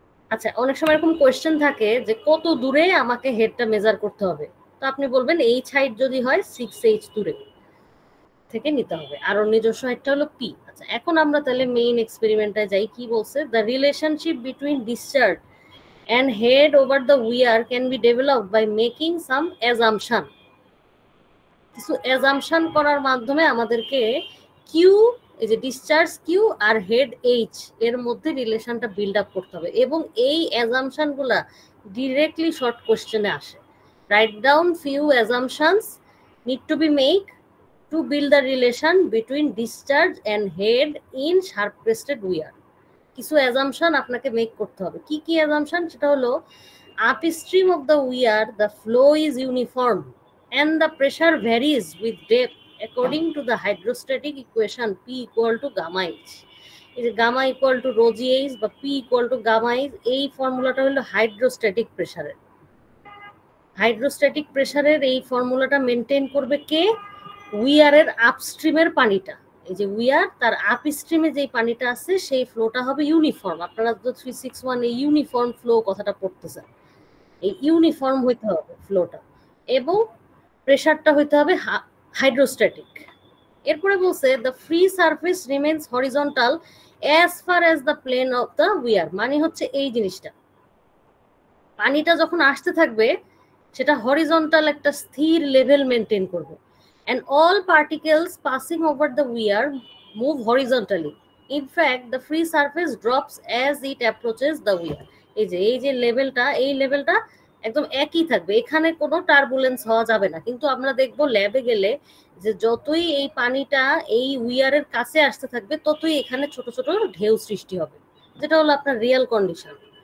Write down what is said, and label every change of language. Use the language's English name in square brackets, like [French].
[Bangla] আচ্ছা, অনেক সময় এরকম কোয়েশ্চেন থাকে যে কত দূরে আমাকে হেডটা মেজার করতে হবে, তো আপনি বলবেন এইচ হাইট যদি হয় 6H দূরে থেকে নিতে হবে, আর ওর নিজস্ব হাইটটা হলো পি। আচ্ছা, এখন আমরা তাহলে মেইন এক্সপেরিমেন্টে যাই। কি বলছে? [English] The relationship between discharge and head over the weir can be developed by making some assumption. [Bangla] কিছু অ্যাজাম্পশন করার মাধ্যমে আমাদেরকে কিউ, এই যে discharge Q আর head H এর মধ্যে রিলেশনটা বিল্ড আপ করতে হবে, এবং এই অ্যাজাম্পশন গুলা ডিরেক্টলি শর্ট কোশ্চেনে আসে। [English] Write down few assumptions need to be make to build the relation between discharge and head in sharp crested weir. [Bangla] কিছু অ্যাজাম্পশন আপনাকে মেক করতে হবে। কি কি অ্যাজাম্পশন? সেটা হলো [English] upstream of the weir the flow is uniform and the pressure varies with depth according to the hydrostatic equation P equal to gamma H. [Bangla] এই যে gamma equal to rho G H বা P equal to gamma H, এই ফর্মুলাটা হলো hydrostatic প্রেসারের। Hydrostatic প্রেসারের এই ফর্মুলাটা মেনটেন করবে কে? উইয়ারের আপস্ট্রিমের পানিটা। এই যে উইয়ার, তার আপস্ট্রিমে যে পানিটা আছে সেই ফ্লোটা হবে ইউনিফর্ম। আপনারা তো 361 এই ইউনিফর্ম ফ্লো কথাটা পড়তেছেন, এই ইউনিফর্ম হইতে হবে ফ্লোটা। এবং প্রেসারটা হইতে হবে হাইড্রোস্ট্যাটিক। এরপরে বলছে [English] the free surface remains horizontal as far as the plane of the weir, [Bangla] মানে হচ্ছে এই জিনিসটা, পানিটা যখন আসতে থাকবে সেটা হরিজন্টাল একটা স্থির লেভেল মেনটেন করবে। [English] and all particles passing over the weir move horizontally. In fact, the free surface drops as it approaches the weir. [Bangla] এই যে লেভেলটা, এই লেভেলটা একদম একই থাকবে, এখানে কোনো টার্বুলেন্স হওয়া যাবে না। কিন্তু আমরা দেখবো ল্যাবে গেলে যে যতই এই পানিটা এই উইয়ারের কাছে আসতে থাকবে ততই এখানে ছোট ছোট ঢেউ সৃষ্টি হবে, যেটা হলো আপনার রিয়েল কন্ডিশন।